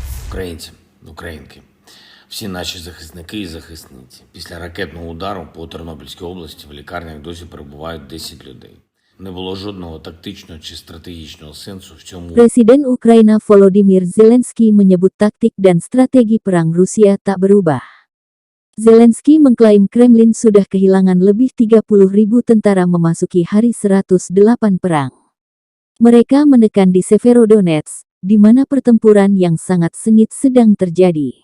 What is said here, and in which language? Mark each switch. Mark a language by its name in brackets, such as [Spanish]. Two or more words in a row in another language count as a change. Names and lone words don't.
[Ukrainian] Українці, українки, всі наші захисники і захисниці. Після ракетного удару по Тернопільській області в лікарнях досі перебувають 10 людей. Не було жодного тактичного чи стратегічного сенсу в цьому. [Indonesian] Presiden Ukraina Volodymyr Zelensky menyebut taktik dan strategi perang Rusia tak berubah. Zelensky mengklaim Kremlin sudah kehilangan lebih 30.000 tentara memasuki hari 108 perang. Mereka menekan di Severodonetsk, di mana pertempuran yang sangat sengit sedang terjadi.